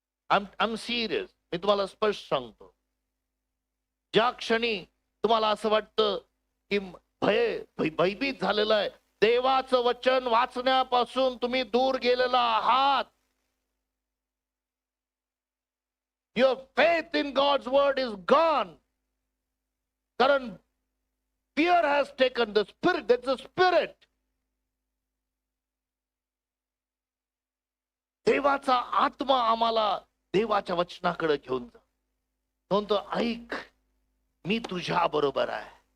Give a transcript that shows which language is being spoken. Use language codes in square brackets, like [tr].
[en] I am serious. [mr] मी तुम्हाला स्पष्ट सांगतो, ज्या क्षणी तुम्हाला असं वाटतं की भयभीत झालेलं आहे, देवाचं वचन वाचण्यापासून तुम्ही दूर गेलेला आहात. [en] Your faith in God's word is gone. कारण fear has taken the spirit. That's the spirit. [mr] देवाचा आत्मा आम्हाला देवाच्या वचनाकडे घेऊन जा. म्हणतो ऐक, मी तुझ्या बरोबर आहे.